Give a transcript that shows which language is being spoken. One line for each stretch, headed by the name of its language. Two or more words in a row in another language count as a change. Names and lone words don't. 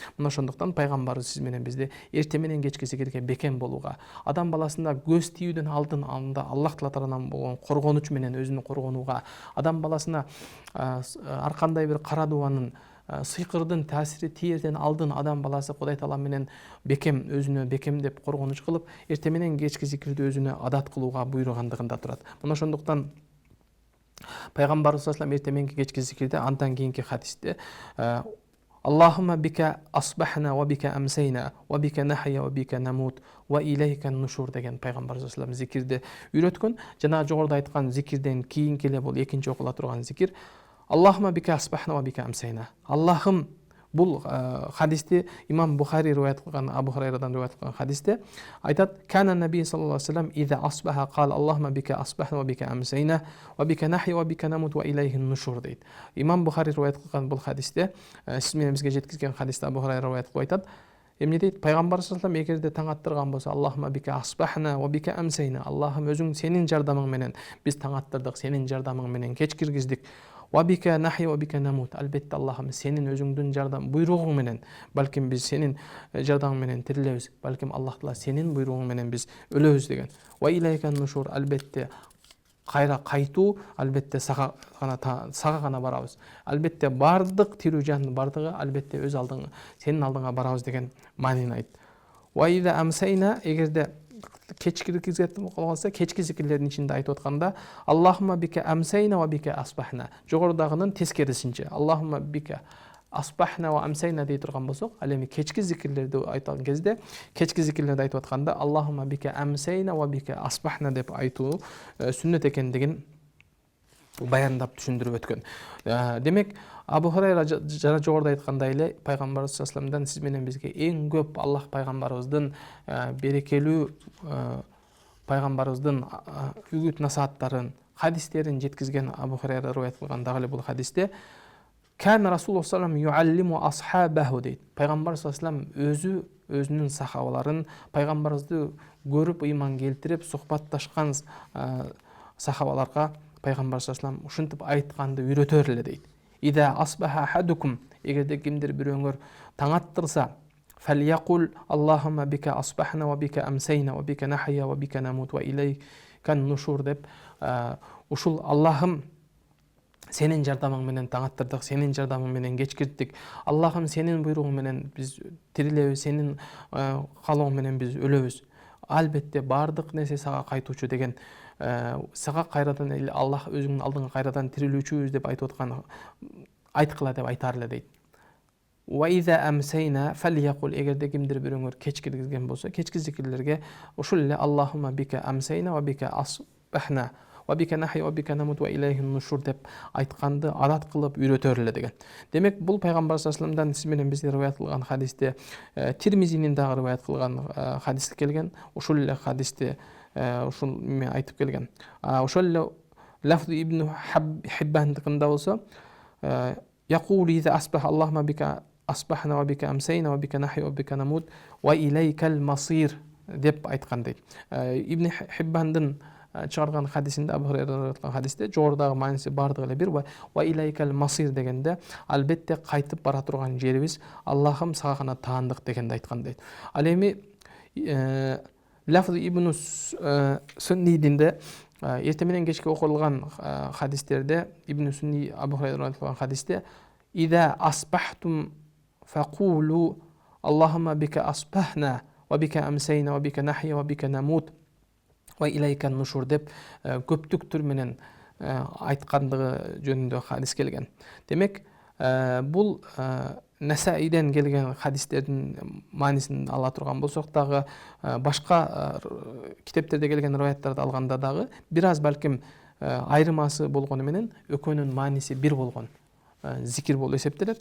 Kyrgyz: Мына ошондуктан пайгамбарыбыз сиз менен бизди эртең менен кечки зикирге бекем болууга, адам баласына көз тийүүдөн алдын анда Аллах Таала тарабынан болгон коргонуч менен өзүнү коргонууга, адам баласына ар кандай бир кара дубанын сыйкырдын таасири тиерден алдын адам баласы Кудай Таала менен бекем өзүнө бекемдеп коргонуч кылып, эртең менен кечки зикирди өзүнө адат кылууга буйругандыгында турат. Мына ошондуктан пайгамбарыбыз
Arabic: صلى الله عليه وسلم
Kyrgyz: эртең мененки кечки зикирде андан кийинки хадисте
Arabic: اللهم بك أصبحنا وبك أمسينا وبك نحيا وبك نموت وإليك النشور
Kyrgyz: деген пайгамбарыбыз
Arabic: صلى الله عليه وسلم
Kyrgyz: зикирди үйрөткөн. Жана жогоруда айткан зикирден кийинки эле бул экинчи окула турган зикир
Arabic: اللهم بك أصبحنا وبك أمسينا.
Kyrgyz: Аллахым, бул хадисти имам Бухари риваят кылган, Абу Хурайрадан риваят кылган хадисте айтат:
Arabic: "كان النبي صلى الله عليه وسلم إذا أصبح قال اللهم بك أصبحنا وبك أمسينا وبك نحيا وبك نموت وإليه النشور" дейт.
Kyrgyz: Имам Бухари риваят кылган бул хадисте, сиз менен бизге жеткизген хадисте Абу Хурайра риваят кылып айтат: Эмне дейт? Пайгамбар
Arabic: صلى الله عليه وسلم
Kyrgyz: эгерде таң аттырган болсо,
Arabic: اللهم بك أصبحنا وبك أمسينا.
Kyrgyz: Аллахым өзүң сенин жардамың менен биз таң аттырдык, сенин жардамың менен кеч киргиздик.
Arabic: وبك نحيا وبك نموت.
Kyrgyz: Албетте Аллахым сенин өзүңдүн жардам буйругуң менен, балким биз сенин жардамың менен тирилебиз, балким Аллах Таала сенин буйругуң менен биз өлөбүз деген.
Arabic: وإليك النشور.
Kyrgyz: Албетте кайра кайтуу, албетте сага гана барабыз. Албетте бардык тирүү жандын бардыгы албетте өз алдыңа, сенин алдыңа барабыз деген маанини айт.
Arabic: وإذا أمسينا, эгерде кечки киргизген болсо, кечки зикирлердин ичинде айтып атканда, اللهم بك أمسينا وبك أصبحنا.
Kyrgyz: Жогорудагынын тескерисинче.
Arabic: اللهم بك أصبحنا وأمسينا
Kyrgyz: дей турган болсок, ал эми кечки зикирлерди айткан кезде, кечки зикирлерди айтып атканда,
Arabic: اللهم بك أمسينا وبك أصبحنا
Kyrgyz: деп айтуу сүннет экендигин баяндап түшүндүрүп өткөн. Демек, Абу Хурайра жана жогоруда айткандай эле, пайгамбарыбыз
Arabic: صلى الله عليه وسلم
Kyrgyz: сиз менен бизге эң көп Аллах пайгамбарыбыздын берекелүү пайгамбарыбыздын үгүт насааттарын, хадистерин жеткизген Абу Хурайра риваят кылган дагы эле бул хадисте
Arabic: كان رسول الله صلى الله عليه وسلم يعلم أصحابه
Kyrgyz: дейт. Пайгамбар
Arabic: صلى الله عليه وسلم
Kyrgyz: өзүнүн сахабаларын, пайгамбарыбызды көрүп ыйман келтирип сухбатташкан сахабаларга пайгамбар
Arabic: صلى الله عليه وسلم
Kyrgyz: ушинтип айтканды үйрөтөр эле дейт.
Arabic: إذا أصبح أحدكم,
Kyrgyz: эгерде кимдир бирөөңөр таң аттырса,
Arabic: فليقل اللهم بك أصبحنا وبك أمسينا وبك نحيا وبك نموت وإليك النشور деп,
Kyrgyz: ушул Аллахым сенин жардамың менен таң аттырдык, сенин жардамың менен кеч кирдик. Аллахым сенин буйругуң менен биз тирилебиз, сенин каалооң менен биз өлөбүз. Албетте бардык нерсе сага кайтуучу деген, сага кайрадан эле Аллах өзүңдүн алдыңа кайрадан тирилүүчүбүз деп айтып аткан, айткыла деп айтар эле дейт.
Arabic: وإذا أمسينا فليقل,
Kyrgyz: эгерде кимдир бирөөңөр кеч киргизген болсо, кечки зикирлерге ушул эле
Arabic: اللهم بك أمسينا وبك أصبحنا وبك نحيا وبك نموت وإليه النشور
Kyrgyz: деп айтканды адат кылып үйрөтөр эле деген. Демек, бул пайгамбар
Arabic: صلى الله عليه وسلم
Kyrgyz: сиз менен бизге риваят кылган хадисте, Тирмизинин дагы риваят кылган хадис келген. Ушул эле хадисте ушул эме айтып келген. Ошол эле лафз ибн Хиббандыкында болсо,
Arabic: يقول إذا أصبح اللهم بك أصبحنا وبك أمسينا وبك نحيا وبك نموت وإليك المصير
Kyrgyz: деп айткан дейт. Ибн Хиббандын чыгарган хадисинде, Абу Хурайра айткан хадисте жогорудагы мааниси бардыгы эле бир,
Arabic: وإليك المصير
Kyrgyz: дегенде албетте кайтып бара турган жерибиз Аллахым сага гана таандык дегенди айткан дейт. Ал эми лафз ибн Суннидинде эртең менен кечке окулган хадистерде Ибн Сунни Абу Хурайра айткан хадисте
Arabic: إذا أصبحتم فقولوا اللهم بك أصبحنا وبك أمسينا وبك نحيا وبك نموت وإليك النشور
Kyrgyz: деп көптүктүр менен айткандыгы жөнүндө хадис келген. Демек, бул Насаиден келген хадистердин маанисин ала турган болсок дагы, башка китептерде келген риваяттарды алганда дагы бир аз балким айырмасы болгону менен экөөнүн мааниси бир болгон зикир болуп эсептелет.